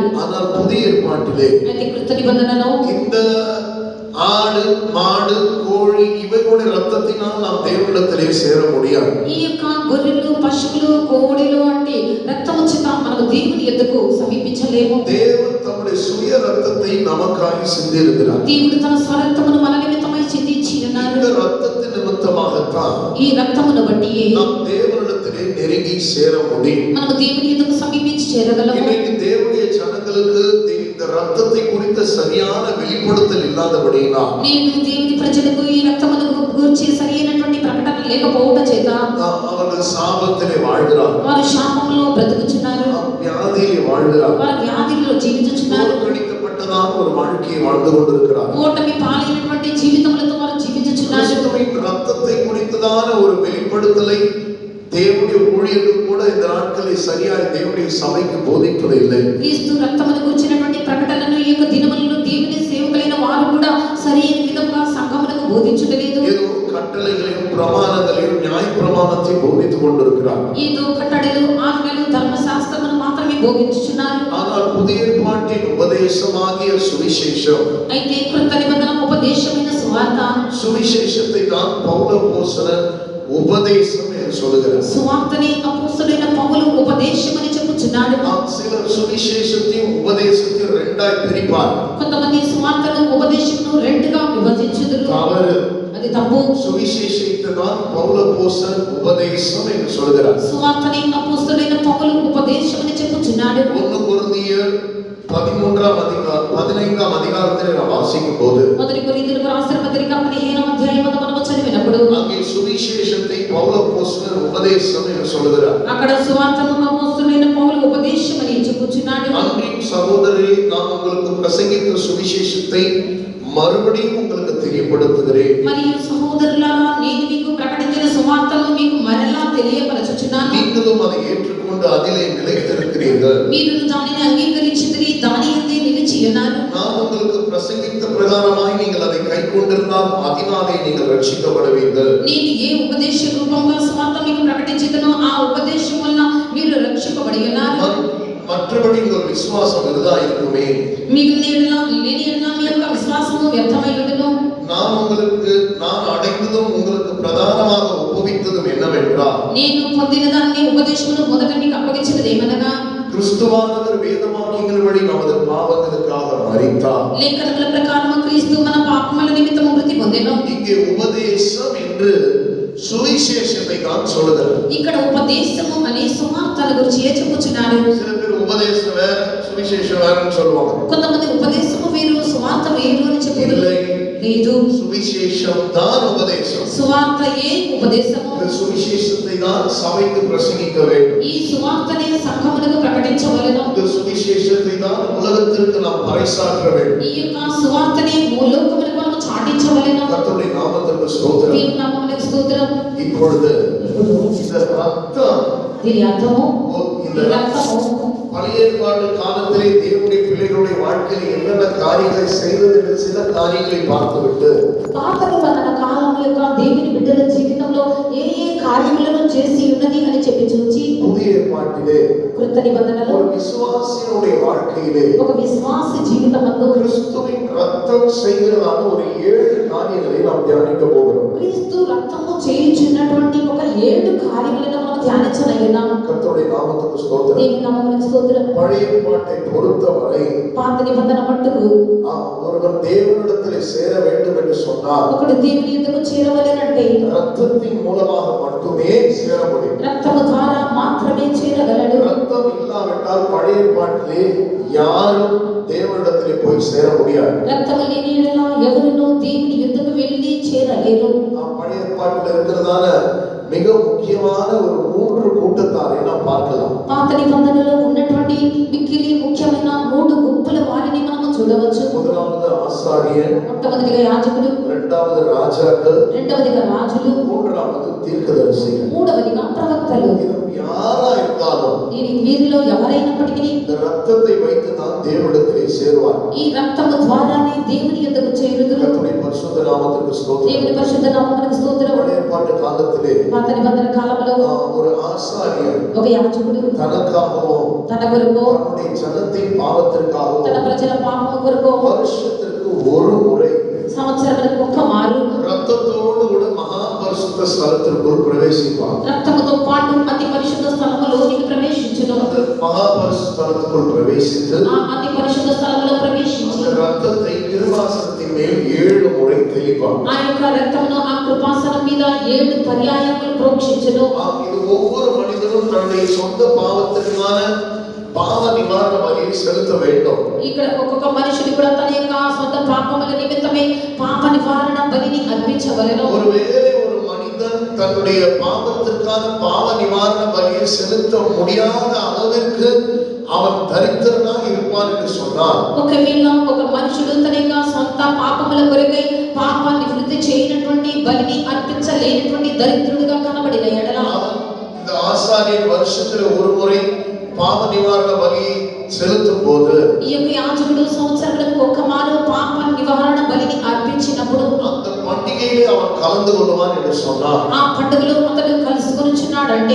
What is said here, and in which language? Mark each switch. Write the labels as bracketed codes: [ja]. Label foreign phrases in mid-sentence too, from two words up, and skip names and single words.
[ta] ஆனால் புதிய ஏற்பாட்டிலே [te] అయితే కృత నిబంధనలో [ta] இந்த ஆடு, மாடு, கோழி இவைகளுடைய ரத்தத்தினால் நாம் தேவனிடத்திலே சேர முடியாது. [te] ఈ యొక్క గొర్రెలు, పశువులు, కోడెలు అంటే రక్తము చేత మనము దేవుని యొద్దకు సమీపించలేము. [ta] தேவன் தம்முடைய சுய ரத்தத்தை நமக்காய் சிந்தியிருக்கிறார். [te] దేవుడు తన స్వరక్తమును మన నిమిత్తమై చిందించి ఉన్నారు. [ta] இந்த ரத்தத்தின் நிமித்தமாகத்தான் [te] ఈ రక్తమును బట్టి [ta] நாம் தேவனிடத்திலே நெருங்கி சேர முடியும். [te] మనము దేవుని యొద్దకు సమీపించి చేరగలము. [ta] இன்னைக்கு தேவனுடைய ஜனங்களுக்கு இந்த ரத்தத்தை குறித்த சரியான வெளிப்படுத்தல் இல்லாதபடியினால் [te] నేను దేవుని ప్రజలకు ఈ రక్తమును గురించి సరైనటువంటి ప్రకటన లేకపోవడం చేత [ta] அவர்கள் சாபத்திலே வாழ்கிறார்கள். [te] వారు శాపంలో బ్రతుకుచున్నారు. [ta] வியாதியிலே வாழ்கிறார்கள். [te] వారు వ్యాధిలో జీవించుచున్నారు. [ta] புறக்கணிக்கப்பட்டதான ஒரு வாழ்க்கையை வாழ்ந்து கொண்டிருக்கிறார். [te] ఓటమి పాలైనటువంటి జీవితములతో వారు జీవించుచున్నారు. [ta] கிறிஸ்துவின் ரத்தத்தை குறித்ததான ஒரு வெளிப்படுத்தலை தேவனுடைய ஊழியர்கள் கூட இந்த நாட்கள் நாட்களிலே சரியாய் தேவனுடைய சபைக்கு போதிப்பதில்லை. [te] క్రీస్తు రక్తమును గురించినటువంటి ప్రకటనను ఈ యొక్క దినములలో దేవుని సేవకులైన వారు కూడా సరైన విధంగా సంఘములకు బోధించలేదు. [ta] ஏதோ கட்டளைகளையும் பிரமாணங்களையும் நியாய பிரமாணத்தை போதித்துக் கொண்டிருக்கிறார். [te] ఏదో కట్టడలు ఆజ్ఞలు ధర్మశాస్త్రమును మాత్రమే బోధించుచున్నారు. [ta] ஆனால் புதிய ஏற்பாட்டின் உபதேசமாகிய சுவிசேஷம், [te] అయితే కృత నిబంధన ఉపదేశమైన సువార్త, [ta] சுவிசேஷத்தை தான் பவுல் அப்போஸ்தலன் உபதேசம் என்று சொல்கிறார். [te] సువార్తని అపోస్తలుడైన పౌలు ఉపదేశమని చెప్పుచున్నాడు. [ta] சிலர் சுவிசேஷத்தையும் உபதேசத்தையும் ரெண்டாய் பிரிப்பார். [te] కొంతమంది సువార్తను ఉపదేశమును రెండుగా విభజించుదురు. [ta] தவறு. [te] అది తప్పు. [ta] சுவிசேஷத்தை தான் பவுல் அப்போஸ்தலன் உபதேசம் என்று சொல்கிறார். [te] సువార్తని అపోస్తలుడైన పౌలు ఉపదేశమని చెప్పుచున్నాడు. [ta] 1 కొరింథీయుల 15వ அதிகாரத்தில் நாம் வாசிக்கும் போது [te] మొదటి కొరింథీయులకు రాసిన పత్రిక 15వ అధ్యాయమును మనము చదివినప్పుడు [ta] அங்கே சுவிசேஷத்தை பவுல் அப்போஸ்தலன் உபதேசம் என்று சொல்கிறார். [te] అక్కడ సువార్తను అపోస్తలుడైన పౌలు ఉపదేశమని చెప్పుచున్నాడు. [ta] அன்பின் சகோதரரே, நான் உங்களுக்கு பிரசங்கித்த சுவிசேஷத்தை மறுபடியும் உங்களுக்கு தெரியப்படுத்துகிறேன். [te] మరియు సహోదరులారా, నేను మీకు ప్రకటించిన సువార్తను మీకు మరలా తెలియపరచుచున్నాను. [ta] நீங்களும் அதை ஏற்றுக்கொண்டு அதிலே நிலைத்திருக்கிறீர்கள். [te] మీరు దానిని అంగీకరించితిరి, దాని యందే నిలిచి ఉన్నారు. [ta] நான் உங்களுக்கு பிரசங்கித்த பிரகாரமாய் நீங்கள் அதை கைக்கொண்டிருந்தால் அதனாலே நீங்கள் ரட்சிக்கப்படுவீர்கள். [te] నేను ఏ ఉపదేశ రూపంగా సువార్త మీకు ప్రకటించితనో ఆ ఉపదేశం వలన మీరు రక్షింపబడి ఉన్నారు. [ta] மற்றபடி உங்கள் விசுவாசம் விருதா இருக்குமே. [te] మిగిలిన ఎడల లేని ఎడల మీ యొక్క విశ్వాసము వ్యర్థమై ఉండును. [ta] நான் அடைந்ததும் உங்களுக்கு பிரதானமாக ஒப்புவித்ததும் என்னவென்றால், [te] నేను పొందిన దాన్ని ఉపదేశమును మొదట మీకు అప్పగించినది ఏమనగా, [ta] கிறிஸ்துவானவர் வேதவாக்கியங்களின்படி நமது பாவங்களுக்காக மரித்தார். [te] లేఖనముల ప్రకారము క్రీస్తు మన పాపముల నిమిత్తము మృతి పొందెను. [ta] இங்கே உபதேசம் என்று சுவிசேஷத்தை தான் சொல்லுகிறது. [te] ఇక్కడ ఉపదేశము అనే సువార్తల గురించి చెప్పుచున్నాడు. [ta] சில பேர் உபதேசம் வேற சுவிசேஷம் வேறன்னு சொல்லுவாங்க. [te] కొంతమంది ఉపదేశము వేరు సువార్త వేరు అని చెప్పుదురు. లేదు, [ta] சுவிசேஷம் தான் உபதேசம். [te] సువార్తయే ఉపదేశము. [ta] இந்த சுவிசேஷத்தை தான் சபைக்கு பிரசங்கிக்க வேண்டும். [te] ఈ సువార్తనే సంఘములకు ప్రకటించవలెను. [ta] இந்த சுவிசேஷத்தை தான் உலகத்திற்கு நாம் பறைசாற்ற வேண்டும். [te] ఈ యొక్క సువార్తనే లోకములకు మనము చాటించవలెను. [ta] கர்த்தருடைய நாமத்திற்கு ஸ்தோத்திரம். [te] దేవుని నామమునకు స్తోత్రం. [ta] இப்பொழுது இந்த ரத்தம், [te] దీని అర్థము, [ta] இந்த [te] ఈ రక్తము [ta] பழைய ஏற்பாட்டு காலத்திலே தேவனுடைய பிள்ளைகளுடைய வாழ்க்கையில் என்னென்ன காரியங்களை செய்தது என்று சில காரியங்களை பார்த்துவிட்டு, [te] పాత నిబంధన కాలం యొక్క దేవుని బిడ్డల జీవితంలో ఏ ఏ కార్యములను చేసి ఉన్నది అని చెప్పి చూచి, [ta] புதிய ஏற்பாட்டிலே [te] కృత నిబంధనలో [ta] ஒரு விசுவாசியினுடைய வாழ்க்கையிலே [te] ఒక విశ్వాస జీవితమందు [ta] கிறிஸ்துவின் ரத்தம் செய்கிறதான ஒரு 7 காரியங்களை நாம் தியானிக்க போகிறோம். [te] క్రీస్తు రక్తము చేయుచున్నటువంటి ఒక 7 కార్యములను మనం ధ్యానించనయ్యున్నాం. [ta] கர்த்தருடைய நாமத்துக்கு ஸ்தோத்திரம். [te] దేవుని నామమునకు స్తోత్రం. [ta] பழைய ஏற்பாட்டை பொறுத்தவரை [te] పాత నిబంధన మట్టుకు [ta] ஒருவன் தேவனிடத்திலே சேர வேண்டும் என்று சொன்னால் [te] ఒకడు దేవుని యొద్దకు చేరవలెనంటే [ta] ரத்தத்தின் மூலமாக மட்டுமே சேர முடியும். [te] రక్తము ద్వారా మాత్రమే చేరగలడు. [ta] ரத்தம் இல்லாவிட்டால் பழைய ஏற்பாட்டிலே யாரும் தேவனிடத்திலே போய் சேர முடியாது. [te] రక్తము లేని యెడల ఎవరునూ దేవుని యొద్దకు వెళ్ళి చేరలేరు. [ta] பழைய ஏற்பாட்டில் இருக்கிறதான மிக முக்கியமான ஒரு 3 கூட்டத்தாரை நாம் பார்க்கலாம். [te] పాత నిబంధనలో ఉన్నటువంటి మిక్కిలి ముఖ్యమైన 3 గుంపుల వారిని మనం చూడవచ్చు. [ta] முதலாவது ஆசாரியன், [te] మొట్టమొదటిగా యాజకులు, [ta] இரண்டாவது ராஜாக்கள், [te] రెండవదిగా రాజులు, [ta] மூன்றாவது தீர்க்கதரிசிகள். [te] మూడవదిగా ప్రవక్తలు. [ta] இது யாரா இருந்தாலும் [te] వీరిలో ఎవరైనప్పటికీ [ta] இந்த ரத்தத்தை வைத்து தான் தேவனிடத்திலே சேருவார். [te] ఈ రక్తము ద్వారానే దేవుని యొద్దకు చేరుదురు. [ta] கர்த்தருடைய பரிசுத்த நாமத்திற்கு ஸ்தோத்திரம். [te] దేవుని పరిశుద్ధ నామమునకు స్తోత్రం. [ta] பழைய ஏற்பாட்டு காலத்திலே [te] పాత నిబంధన కాలంలో [ta] ஒரு ஆசாரியர் [te] ఒక యాజకుడు [ta] தனக்காகவும் [te] తన కొరకు, [ta] தன்னுடைய ஜனத்தின் பாவத்திற்காகவும் [te] తన ప్రజల పాపము కొరకు [ta] வருஷத்திற்கு ஒரு முறை [te] సంవత్సరములకు ఒక్క మారు [ta] ரத்தத்தோடு கூட மகா பரிசுத்த ஸ்தலத்திற்குள் பிரவேசிப்பார். [te] రక్తముతో పాటు అతి పరిశుద్ధ స్థలములోనికి ప్రవేశించును. [ta] மகா பரிசுத்த ஸ்தலத்திற்குள் பிரவேசித்து [te] ఆ అతి పరిశుద్ధ స్థలములో ప్రవేశించి [ta] அந்த ரத்தத்தை கிருபாசனத்தின் மேல் 7 முறை தெளிப்பார். [te] ఆ యొక్క రక్తమును ఆ కృపాసనం మీద 7 పర్యాయములు ప్రోక్షించును. [ta] இது ஒவ்வொரு மனிதனும் தன்னுடைய சொந்த பாவத்திற்கான பாவ நிவாரண பலியை செலுத்த வேண்டும். [te] ఇక్కడ ఒక్కొక్క మనిషిని కూడా తన యొక్క సొంత పాపముల నిమిత్తమే పాప నివారణ బలిని అర్పించవలెను. [ta] ஒருவேளை ஒரு மனிதன் தன்னுடைய பாவத்திற்கான பாவ நிவாரண பலியை செலுத்த முடியாத அளவிற்கு அவன் தரித்திரனாக இருப்பான் என்று சொன்னார், [te] ఒకవేళ ఒక మనుషుడు తన యొక్క సొంత పాపముల కొరకై పాప నివృత్తి చేయనటువంటి బలిని అర్పించలేనటువంటి దరిద్రుడిగా కనబడిన ఎడల [ta] அவன் இந்த ஆசாரியன் வருஷத்துல ஒரு முறை பாவ நிவாரண பலி செலுத்தும் போது [te] ఈ యొక్క యాజకుడు సంవత్సరాలకు ఒక్క మారు పాప నివారణ బలిని అర్పించినప్పుడు [ta] அந்த பண்டிகையிலே அவன் கலந்து கொள்வான் என்று சொன்னான். [te] ఆ పండుగలో అతడు కలుసుకొనుచున్నాడంటే